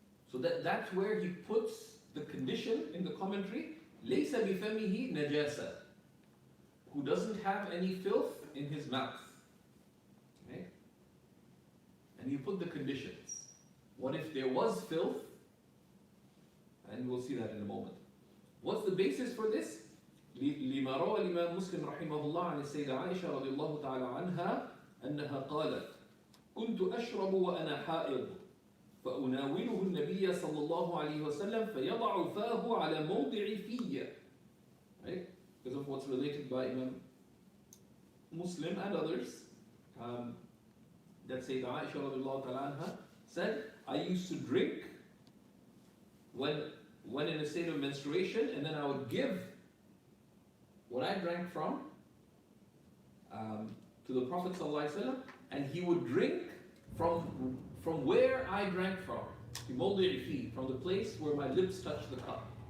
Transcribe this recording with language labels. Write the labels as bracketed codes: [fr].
[en] So that's where he puts the condition in the commentary, [ar] لَيْسَ بِفَمِهِ نَجَاسَةً, [en] who doesn't have any filth in his mouth. Okay? And you put the conditions. What if there was filth? And we'll see that in a moment. What's the basis for this? [ar] لما روى الإمام مسلم رحمه الله عن السيدة عائشة رضي الله تعالى عنها أنها قالت: كنت أشرب وأنا حائض فأناوله النبي صلى الله عليه وسلم فيضع فاه على موضع في. [en] Right? Because of what's related by Imam Muslim and others, that Sayyida Aisha رضي الله تعالى عنها said, I used to drink when in a state of menstruation, and then I would give what I drank from to the Prophet ﷺ, and he would drink from where I drank from, from the place where my lips touched the cup.